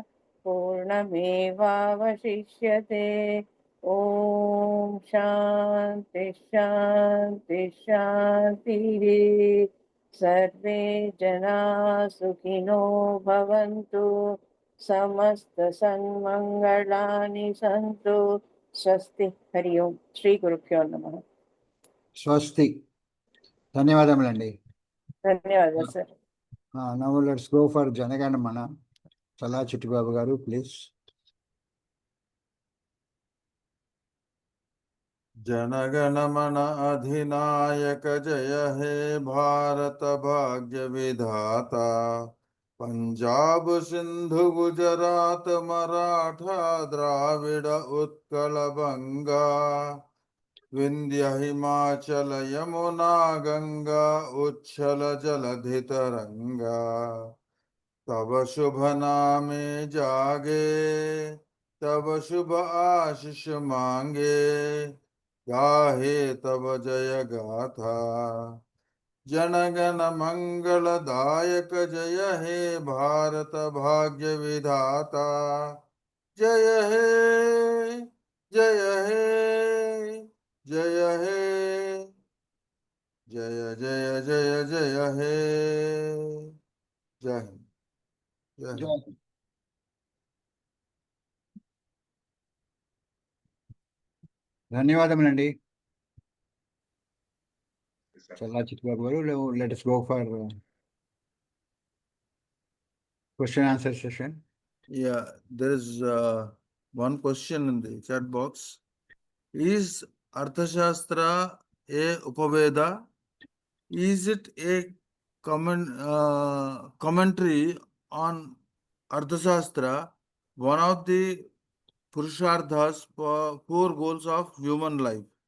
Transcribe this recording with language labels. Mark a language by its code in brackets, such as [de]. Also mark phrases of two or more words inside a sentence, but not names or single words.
[sa] पूर्णमेवावशिष्यते ॐ शान्ति शान्ति शान्तिः सर्वे जनाः सुखिनो भवन्तु समस्तसन्मङ्गलानि सन्तु स्वस्ति हरि ओम् श्री गुरुभ्यो नमः [te] స్వస్తి. ధన్యవాదములండి. ధన్యవాదాలు సార్. [en] Now let's go for Janaganamana. Challa Chittibabu garu please. [bn] জনগণমন অধিনায়ক জয় হে ভারত ভাগ্য বিধাতা পঞ্জাব সিন্ধু গুজরাট মারাঠা দ্রাবিড় উৎকল বঙ্গ বিন্ধ্য হিমাচল যমুনা গঙ্গা উচ্ছল জলধি তরঙ্গ তব শুভ নামে জাগে তব শুভ আশিস মাগে গাহে তব জয় গাথা জনগণ মঙ্গলদায়ক জয় হে ভারত ভাগ্য বিধাতা জয় হে জয় হে জয় হে জয় জয় জয় জয় হে [hi] जय हिंद जय हिंद. [te] ధన్యవాదములండి చల్లా చిట్టిబాబు గారు. [en] Let's go for question answer session. Yeah, there is one question in the chat box. Is Arthashastra a Upaveda? Is it a commentary on Arthashastra, one of the Purusharthas, four goals of human life?